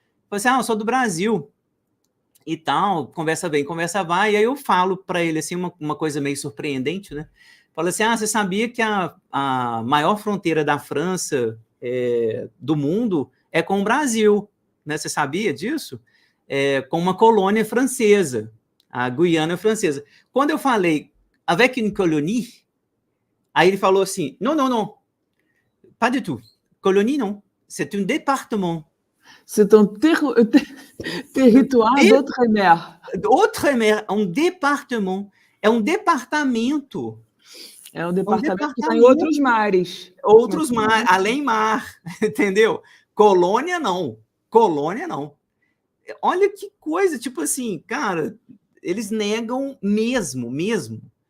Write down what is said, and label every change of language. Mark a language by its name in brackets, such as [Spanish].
[Portuguese] Falei assim, eu sou do Brasil e tal, conversa bem, conversa vai, e aí eu falo para ele assim, uma coisa meio surpreendente, né? Falo assim, você sabia que a maior fronteira da França do mundo é com o Brasil, né? Você sabia disso? Com uma colônia francesa, a Guiana francesa. Quando eu falei [French] avec une colonie, [Portuguese] aí ele falou assim, [French] non, pas du tout, colonie non, c'est un département. C'est un territoire d'outre-mer. [Portuguese] Outre-mer, um departement. É um departamento. É um departamento que está em outros mares. Outros mares, além mar, entendeu? Colônia não. Olha que coisa, tipo assim, cara, eles negam mesmo.